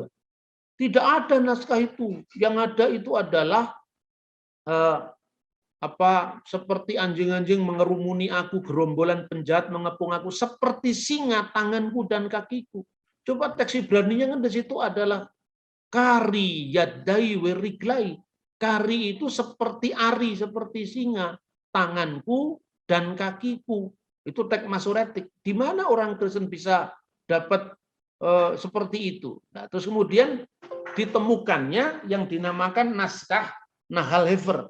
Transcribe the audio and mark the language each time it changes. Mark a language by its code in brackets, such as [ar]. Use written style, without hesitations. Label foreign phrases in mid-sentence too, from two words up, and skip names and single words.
[id] Tidak ada naskah itu. Yang ada itu adalah seperti anjing-anjing mengerumuni aku, gerombolan penjahat mengepung aku, seperti singa tanganku dan kakiku. Coba teks Ibraninya kan di situ adalah [he] כארי ידי ורגלי. [id] Kari itu seperti ari, seperti singa, tanganku dan kakiku. Itu teks Masoretik. Di mana orang Kristen bisa dapat seperti itu? Nah, terus kemudian ditemukannya yang dinamakan naskah Nahal Hefer.